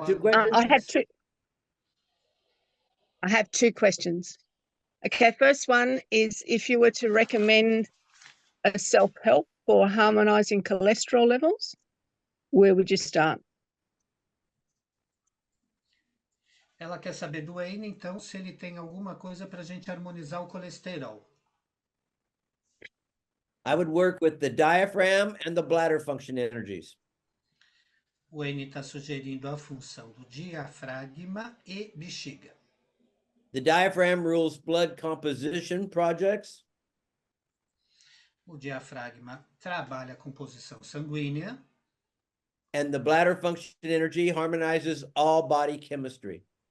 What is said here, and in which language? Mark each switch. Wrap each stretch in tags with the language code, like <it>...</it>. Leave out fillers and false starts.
<en>have two on, questions? I have two questions. Okay, first one is if you were to recommend a self-help for harmonizing cholesterol levels, where would you start?</en> <pt>Ela quer saber do Wayne, então, se ele tem alguma coisa para a gente harmonizar o colesterol.</pt> <en>I would work with the diaphragm and the bladder function energies.</en> <pt>O Wayne está sugerindo a função do diafragma e bexiga.</pt> <en>The diaphragm rules blood composition projects.</en> <pt>O diafragma trabalha a composição sanguínea.</pt> <en>And the bladder function energy harmonizes all body chemistry.</en>